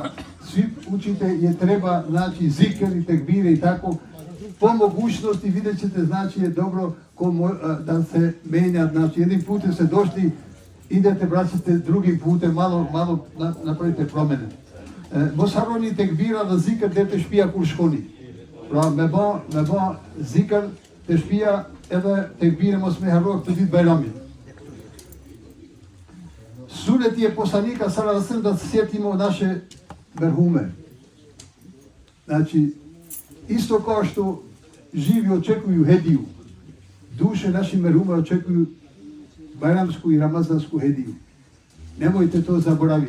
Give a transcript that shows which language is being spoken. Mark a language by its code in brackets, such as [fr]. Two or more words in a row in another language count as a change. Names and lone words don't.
[bs] Svi učite je treba, znači, zikr i tekbire i tako. Po mogućnosti vidjet ćete, znači, je dobro da se menja. Znači, jednim putem se došli, idete, vraćate drugim putem, malo napravite promjene. [sq] Mosharoni tekbira dhe zikr dhe të shpia kur shkoni. Pra, me ba zikr të shpia edhe tekbire mos me harro këtë ditë Bajramit. [bs] Suneti je poslanika [ar] صلى الله عليه وسلم [bs] da se sjetimo naše merhume. Znači, isto kao što živi očekuju hediju, duše naši merhume očekuju bajramsku i ramazansku hediju. Nemojte to zaboraviti.